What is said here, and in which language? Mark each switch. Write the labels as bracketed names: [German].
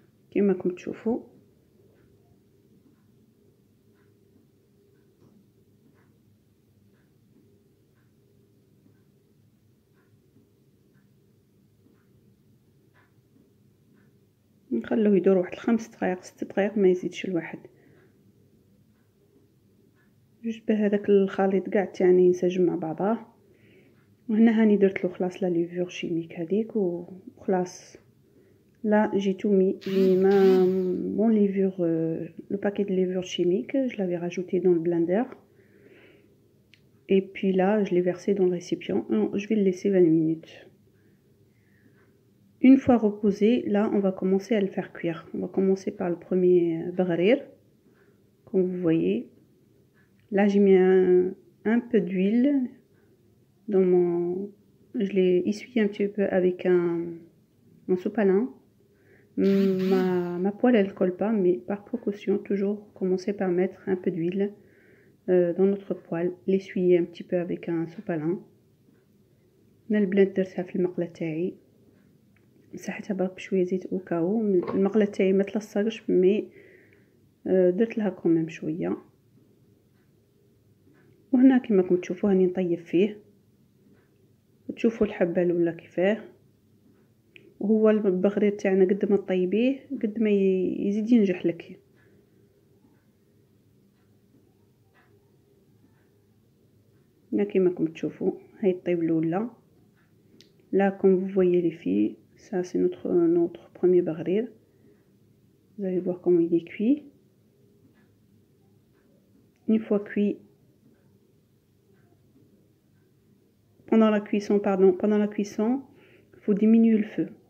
[Arabic] كما راكم تشوفوا نخلوه يدور واحد 5 دقائق 6 دقائق، ما يزيدش الواحد، جوج بهذاك الخليط كاع تاعنا ينسجم مع بعضه. وهنا هاني درت له خلاص لا ليفور شيميك هذيك وخلاص. [French] Là j'ai tout mis, j'ai mis mon levure, le paquet de levure chimique, je l'avais rajouté dans le blender. Et puis là je l'ai versé dans le récipient, je vais le laisser 20 minutes. Une fois reposé, là on va commencer à le faire cuire. On va commencer par le premier bagrir, comme vous voyez. Là j'ai mis un peu d'huile dans mon... Je l'ai essuyé un petit peu avec un sopalin. Ma poêle elle colle pas, mais par précaution toujours commencer par mettre un peu d'huile dans notre poêle, l'essuyer un petit peu avec un sopalin. [Arabic] هنا البنات درتها في المقله تاعي، مسحتها برك بشويه زيت اوكاو. المقله تاعي ما تلصقش مي درت لها كوميم شويه. وهنا كما راكم تشوفوا راني نطيب فيه، تشوفوا الحبه الاولى كيفاه. وهو البغرير تاعنا قد ما طيبيه قد ما يزيد ينجح لك. هنا كيما راكم تشوفوا هاي الطيب الاولى. [French] Là, comme vous voyez les filles, ça c'est notre premier bagrir. Vous allez voir comment il est cuit. Une fois cuit, pendant la cuisson, il faut diminuer le feu.